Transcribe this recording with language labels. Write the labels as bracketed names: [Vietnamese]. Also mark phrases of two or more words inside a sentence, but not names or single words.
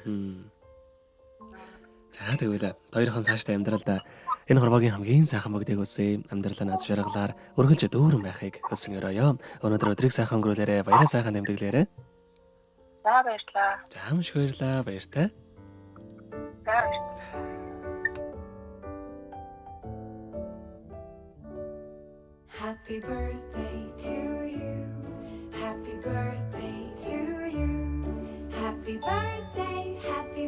[Mongolian] За тэгвэл хоёрхан цаашдаа амьдралдаа энэ хорвогийн хамгийн сайхан бүгдийг үсэ амьдралаа наз жаргалаар өргөлж дүүрэн байхыг хүсэн өрөөё. Өнөөдөр өдрийг сайхан өнгөрүүлээрэ, баяраа сайхан тэмдэглээрэ. За баярлалаа. За маш их баярлалаа, баяртай. За баярлалаа. [English] Happy birthday to you. Happy birthday to you. Happy birthday.